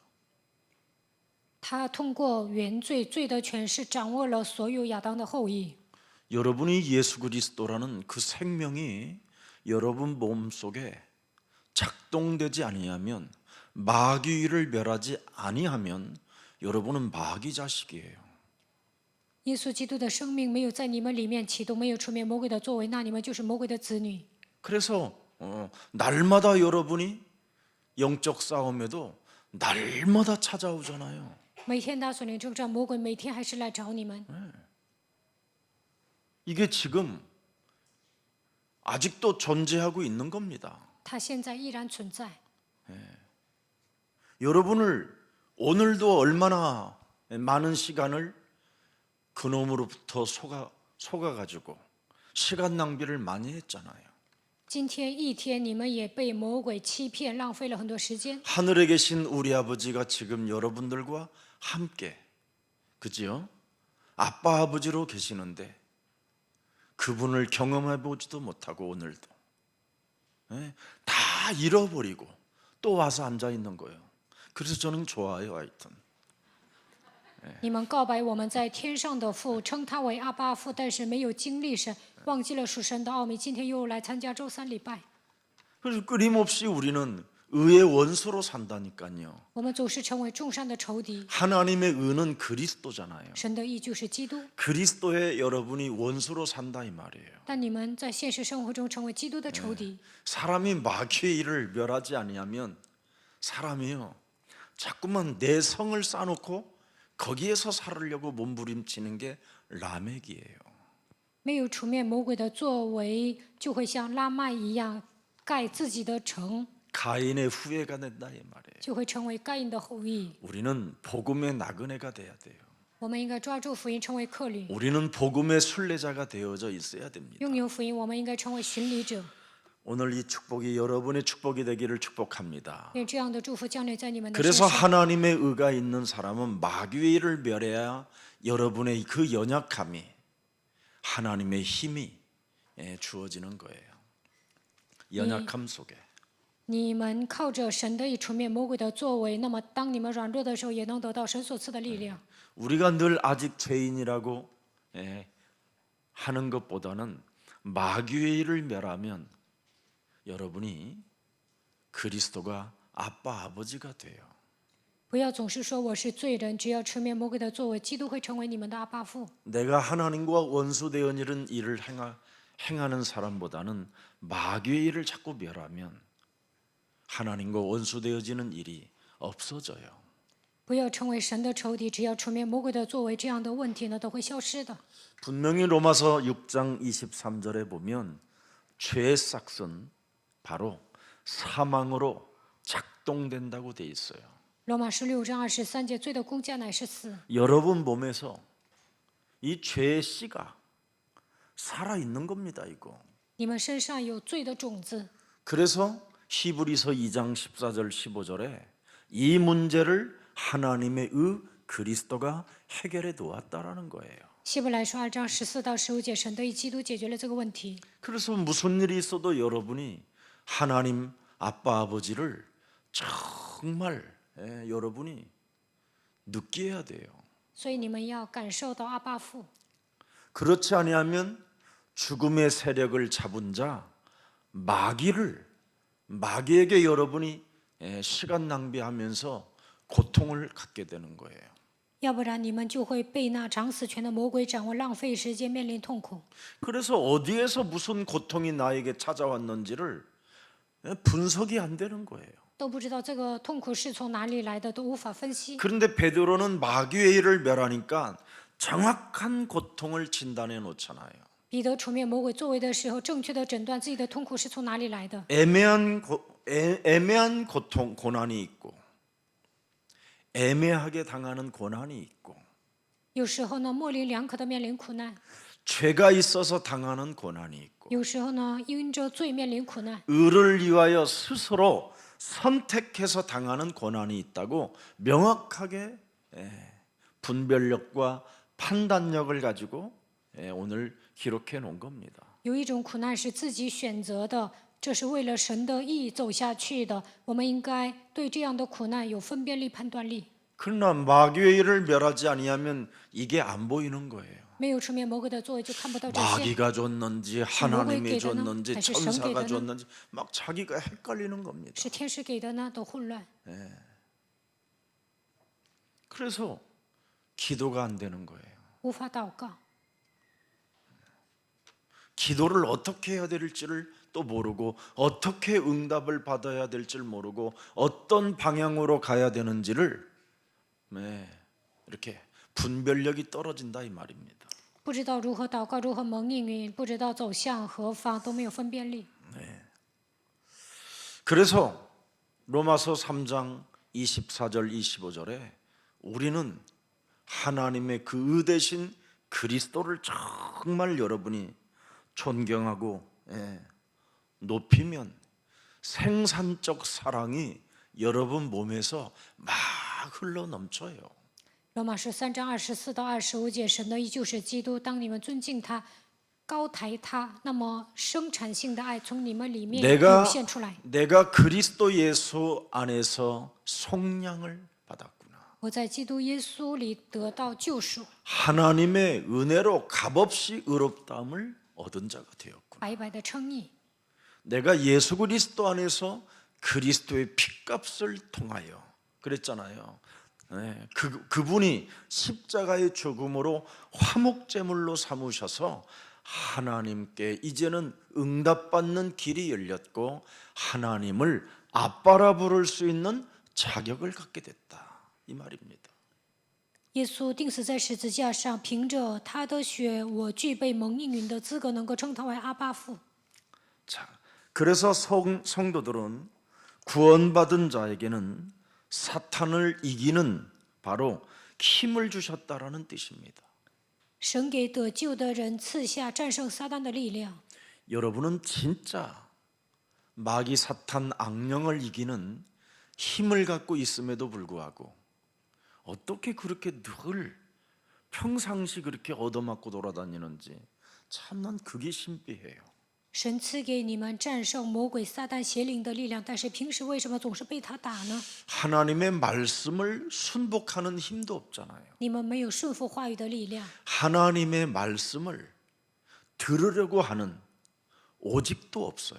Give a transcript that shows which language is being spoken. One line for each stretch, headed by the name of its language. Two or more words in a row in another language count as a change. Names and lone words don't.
Chinese: 他通过原罪、罪的权势掌握了所有亚当的后裔。
Korean: 여러분이 예수 그리스도라는 그 생명이 여러분 몸속에 작동되지 아니하면 마귀를 멸하지 아니하면 여러분은 마귀 자식이에요.
Chinese: 耶稣基督的生命没有在你们里面启动，没有出灭魔鬼的作为，那你们就是魔鬼的子女。
Korean: 그래서 날마다 여러분이 영적 싸움에도 날마다 찾아오잖아요.
Chinese: 每天打属灵征战，魔鬼每天还是来找你们。
Korean: 이게 지금 아직도 존재하고 있는 겁니다.
Chinese: 他现在依然存在。
Korean: 여러분을 오늘도 얼마나 많은 시간을 그놈으로부터 속아가지고 시간 낭비를 많이 했잖아요.
Chinese: 今天一天，你们也被魔鬼欺骗，浪费了很多时间。
Korean: 하늘에 계신 우리 아버지가 지금 여러분들과 함께 그지요? 아빠 아버지로 계시는데 그분을 경험해 보지도 못하고 오늘도 다 잃어버리고 또 와서 앉아 있는 거예요. 그래서 저는 좋아요, 하여튼.
Chinese: 你们告白我们在天上的父，称他为阿爸父，但是没有经历神，忘记了属神的奥秘。今天又来参加周三礼拜，
Korean: 그래서 끊임없이 우리는 의의 원수로 산다니까요.
Chinese: 我们总是成为众善的仇敌。
Korean: 하나님의 의는 그리스도잖아요.
Chinese: 神的义就是基督，
Korean: 그리스도의 여러분이 원수로 산다 이 말이에요.
Chinese: 但你们在现实生活中成为基督的仇敌。
Korean: 사람이 마귀의 일을 멸하지 아니하면 사람이요 자꾸만 내 성을 쌓아놓고 거기에서 살으려고 몸부림치는 게 라멕이에요.
Chinese: 没有除灭魔鬼的作为，就会像拉麦一样盖自己的城，
Korean: 가인의 후예가 된다 이 말이에요.
Chinese: 就会成为该隐的后裔。
Korean: 우리는 복음의 나그네가 돼야 돼요.
Chinese: 我们应该抓住福音，成为客旅；
Korean: 우리는 복음의 순례자가 되어져 있어야 됩니다.
Chinese: 拥有福音，我们应该成为巡礼者。
Korean: 오늘 이 축복이 여러분의 축복이 되기를 축복합니다.
Chinese: 愿这样的祝福降临在你们的身
Korean: 그래서
Chinese: 上。
Korean: 하나님의 의가 있는 사람은 마귀의 일을 멸해야 여러분의 그 연약함이 하나님의 힘이 주어지는 거예요. 연약함 속에.
Chinese: 你们靠着神的以除灭魔鬼的作为，那么当你们软弱的时候，也能得到神所赐的力量。
Korean: 우리가 늘 아직 죄인이라고 하는 것보다는 마귀의 일을 멸하면 여러분이 그리스도가 아빠 아버지가 돼요.
Chinese: 不要总是说我是罪人，只要直面魔鬼的作为，基督会成为你们的阿爸父。
Korean: 내가 하나님과 원수되어 있는 일을 행하는 사람보다는 마귀의 일을 자꾸 멸하면 하나님과 원수되어지는 일이 없어져요.
Chinese: 不要成为神的仇敌，只要直面魔鬼的作为，这样的问题呢都会消失的。
Korean: 분명히 로마서 6장 23절에 보면 죄의 싹은 바로 사망으로 작동된다고 돼 있어요.
Chinese: 罗马书6章23节，罪的工价乃是死。
Korean: 여러분 몸에서 이 죄의 씨가 살아 있는 겁니다, 이거.
Chinese: 你们身上有罪的种子，
Korean: 그래서 히브리서 2장 14절 15절에 이 문제를 하나님의 의 그리스도가 해결해 놓았다라는 거예요.
Chinese: 希伯来书2章14到15节，神的义基督解决了这个问题。
Korean: 그래서 무슨 일이 있어도 여러분이 하나님 아빠 아버지를 정말 여러분이 느끼어야 돼요.
Chinese: 所以你们要感受到阿爸父。
Korean: 그렇지 아니하면 죽음의 세력을 잡은 자 마귀에게 여러분이 시간 낭비하면서 고통을 갖게 되는 거예요.
Chinese: 要不然你们就会被那掌死权的魔鬼掌握，浪费时间，面临痛苦。
Korean: 그래서 어디에서 무슨 고통이 나에게 찾아왔는지를 분석이 안 되는 거예요.
Chinese: 都不知道这个痛苦是从哪里来的，都无法分析。
Korean: 그런데 베드로는 마귀의 일을 멸하니까 정확한 고통을 진단해 놓잖아요.
Chinese: 彼得处面魔鬼作为的时候，正确的诊断自己的痛苦是从哪里来的。
Korean: 애매한 고통, 고난이 있고 애매하게 당하는 고난이 있고
Chinese: 有时候呢，模棱两可的面临苦难；
Korean: 죄가 있어서 당하는 고난이 있고
Chinese: 有时候呢，因着罪面临苦难；
Korean: 의를 위하여 스스로 선택해서 당하는 고난이 있다고 명확하게 분별력과 판단력을 가지고 오늘 기록해 놓은 겁니다.
Chinese: 有一种苦难是自己选择的，这是为了神的意走下去的。我们应该对这样的苦难有分辨力、判断力。
Korean: 그러나 마귀의 일을 멸하지 아니하면 이게 안 보이는 거예요.
Chinese: 没有出面魔鬼的作为，就看不到这些。
Korean: 마귀가 줬는지 하나님이 줬나? 줬는지 다시 천사가 성계되나? 줬는지 막 자기가 헷갈리는 겁니다.
Chinese: 是天使给的呢，都混乱。
Korean: 그래서 기도가 안 되는 거예요.
Chinese: 无法祷告，
Korean: 기도를 어떻게 해야 될지를 또 모르고 어떻게 응답을 받아야 될지를 모르고 어떤 방향으로 가야 되는지를 이렇게 분별력이 떨어진다 이 말입니다.
Chinese: 不知道如何祷告，如何蒙应允，不知道走向何方，都没有分辨力。
Korean: 그래서 로마서 3장 24절 25절에 우리는 하나님의 그 의 대신 그리스도를 정말 여러분이 존경하고 높이면 생산적 사랑이 여러분 몸에서 막 흘러 넘쳐요.
Chinese: 罗马书3章24到25节，神的义就是基督。当你们尊敬他、高抬他，那么生产性的爱从你们里面涌现出来。
Korean: 내가 그리스도 예수 안에서 속량을 받았구나.
Chinese: 我在基督耶稣里得到救赎，
Korean: 하나님의 은혜로 값없이 의롭다함을 얻은 자가 되었구나.
Chinese: 白白的称义。
Korean: 내가 예수 그리스도 안에서 그리스도의 핏값을 통하여 그랬잖아요. 그분이 십자가의 죽음으로 화목제물로 삼으셔서 하나님께 이제는 응답받는 길이 열렸고 하나님을 아빠라 부를 수 있는 자격을 갖게 됐다 이 말입니다.
Chinese: 耶稣钉死在十字架上，凭着他的血，我具备蒙应允的资格，能够称他为阿爸父。
Korean: 자, 그래서 성도들은 구원받은 자에게는 사탄을 이기는 바로 힘을 주셨다라는 뜻입니다.
Chinese: 神给得救的人赐下战胜撒旦的力量。
Korean: 여러분은 진짜 마귀 사탄 악령을 이기는 힘을 갖고 있음에도 불구하고 어떻게 그렇게 늘 평상시 그렇게 얻어맞고 돌아다니는지 참 난 그게 신비해요.
Chinese: 神赐给你们战胜魔鬼撒旦邪灵的力量，但是平时为什么总是被他打呢？
Korean: 하나님의 말씀을 순복하는 힘도 없잖아요.
Chinese: 你们没有顺服话语的力量，
Korean: 하나님의 말씀을 들으려고 하는 오직도 없어요.